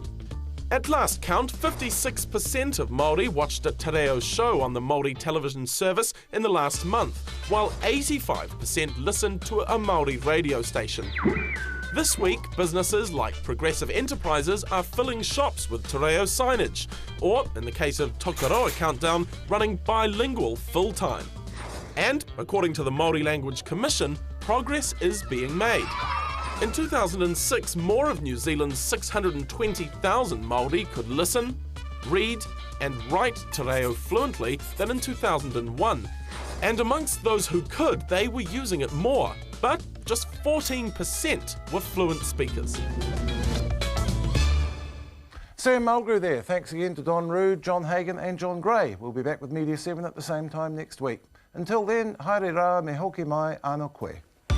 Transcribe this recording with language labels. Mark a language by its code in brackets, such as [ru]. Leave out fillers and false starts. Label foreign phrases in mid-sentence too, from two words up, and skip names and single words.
[en] At last count, 56% of Māori watched a [mi] Te Reo [en] show on the Māori television service in the last month, while 85% listened to a Māori radio station. This week, businesses like Progressive Enterprises are filling shops with [mi] te reo [en] signage, or, in the case of Tokaroa Countdown, running bilingual full-time. And, according to the Māori Language Commission, progress is being made. In 2006, more of New Zealand's 620,000 Māori could listen, read and write [mi] te reo [en] fluently than in 2001. And amongst those who could, they were using it more, but just 14% were fluent speakers. Sam Mulgrew there. Thanks again to Don Rood, John Hagan and John Gray. We'll be back with Media 7 at the same time next week. Until then, [mi] haere rā me hoki mai anō koe.